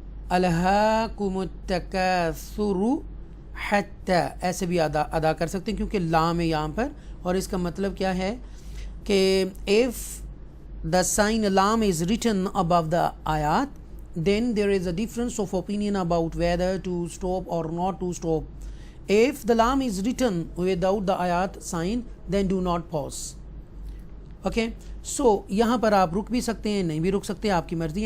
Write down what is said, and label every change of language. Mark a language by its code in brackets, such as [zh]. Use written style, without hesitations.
[ar] الہاکم التکاثر حتی، [ur] ایسے بھی ادا کر سکتے ہیں کیونکہ لام ہے یہاں پر. اور اس کا مطلب کیا ہے کہ [en] if the sign lam is written above the ayat, then there is a difference of opinion about whether to stop or not to stop. If the lam is written without the ayat sign, then do not pause. [ur] Okay so یہاں پر آپ رک بھی سکتے ہیں، نہیں بھی رک سکتے، آپ کی مرضی.